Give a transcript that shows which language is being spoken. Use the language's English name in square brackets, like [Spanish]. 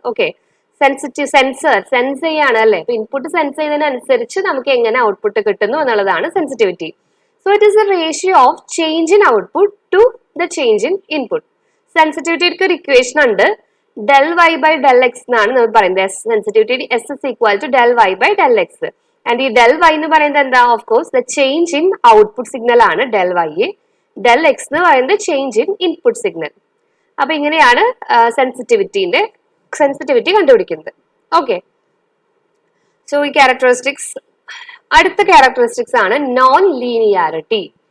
[Malayalam] Okay, sense ചെയ്യാണ് അല്ലെ, input sense ചെയ്യുന്നതിനനുസരിച്ച് നമുക്ക് എങ്ങനെ ഔട്ട്പുട്ട് കിട്ടുന്നു എന്നുള്ളതാണ് sensitivity. [English] So it is a ratio of change in output to the change in input. [Malayalam] സെൻസിറ്റിവിറ്റിക്ക് ഒരു ഇക്വേഷൻ ഉണ്ട്, [English] del y by del x [Malayalam] എന്നാണ് നമ്മൾ പറയുന്നത്. [English] Sensitivity S is equal to del y by del x. And ഈ del y [Malayalam] എന്ന് പറയുന്നത് എന്താ, [English] of course the change in output signal [Malayalam] ആണ് [English] del y. [Malayalam] del x എന്ന് പറയുന്നത് ചേഞ്ച് ഇൻ ഇൻപുട്ട് സിഗ്നൽ. അപ്പൊ ഇങ്ങനെയാണ് സെൻസിറ്റിവിറ്റി കണ്ടുപിടിക്കുന്നത്. ഓക്കെ, സോ ഈ ക്യാരക്ടറിസ്റ്റിക്സ്, അടുത്ത ക്യാരക്ടറിസ്റ്റിക്സ് ആണ് നോൺ ലീനിയാരിറ്റി.